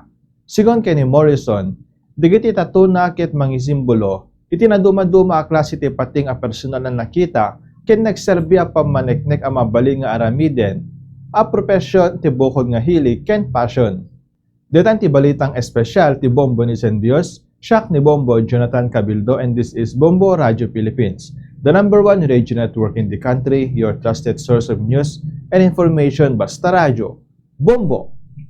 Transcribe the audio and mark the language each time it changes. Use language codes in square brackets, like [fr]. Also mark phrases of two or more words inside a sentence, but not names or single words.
[ilo] Sigon kay ni Morrison, digiti tatuna ket mangisimbolo, iti naduma-duma a klase ti pating a personal na nakita ken nagserbi a pamaneknek a mabalin nga aramiden, a profesyon ti bukod nga hilig ken passion. Detan ti balitang espesyal ti Bombo ni Sendios, siak ni Bombo Jonathan Cabildo, [en] and this is Bombo Radio Philippines, the #1 radio network in the country, your trusted source of news and information. [ilo] Basta Radio. Bombo!